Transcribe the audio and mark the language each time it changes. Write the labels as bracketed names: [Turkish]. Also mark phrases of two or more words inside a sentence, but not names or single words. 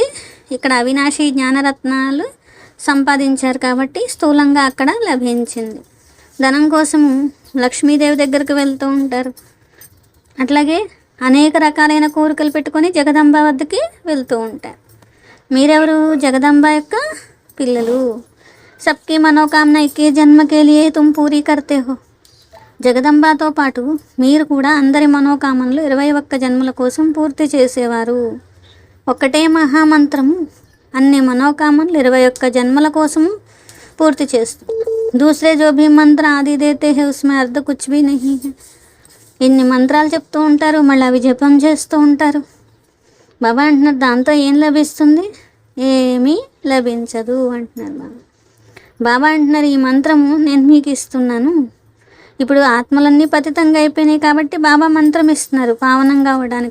[Telugu] ఇక్కడ అవినాశి జ్ఞానరత్నాలు సంపాదించారు కాబట్టి స్థూలంగా అక్కడ లభించింది. ధనం కోసం లక్ష్మీదేవి దగ్గరికి వెళ్తూ ఉంటారు. అట్లాగే అనేక రకాలైన కోరికలు పెట్టుకొని జగదంబ వద్దకి వెళ్తూ ఉంటారు. మీరెవరు? జగదంబ యొక్క పిల్లలు. [Hindi] सबकी मनोकामना एक्के जन्मके लिये तुम पूरी करते हो. [Telugu] జగదంబాతో పాటు మీరు కూడా అందరి మనోకామనలు 21 జన్మల కోసం పూర్తి చేసేవారు. ఒక్కటే మహామంత్రము అన్ని మనోకామనలు 21 జన్మల కోసము పూర్తి చేస్తుంది. [Hindi] दूसरे जो भी मंत्र आदि देते हैं उसमें अर्थ कुछ भी नहीं है. [Telugu] ఇన్ని మంత్రాలు చెప్తూ ఉంటారు, మళ్ళీ అవి జపం చేస్తూ ఉంటారు. బాబా అంటున్నారు దాంతో ఏం లభిస్తుంది? ఏమీ లభించదు అంటున్నారు బాబా. బాబా అంటున్నారు ఈ మంత్రము నేను మీకు ఇస్తున్నాను. ఇప్పుడు ఆత్మలన్నీ పతితంగా అయిపోయినాయి కాబట్టి బాబా మంత్రం ఇస్తున్నారు పావనంగా అవ్వడానికి.